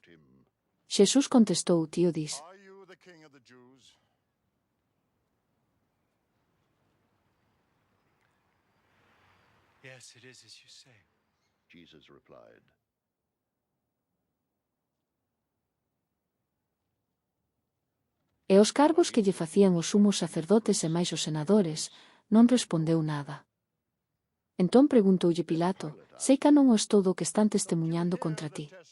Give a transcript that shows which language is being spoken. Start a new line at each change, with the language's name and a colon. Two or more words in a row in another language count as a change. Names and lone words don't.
Galician: Xesús contestou: «Ti o dis».
English: Yes, it is as you say. Jesus replied,
Galician: E os cargos que lle facían os sumos sacerdotes e máis os senadores, non respondeu nada. Entón preguntoulle Pilato: «Sei ca non o es todo o que están testemuñando contra ti».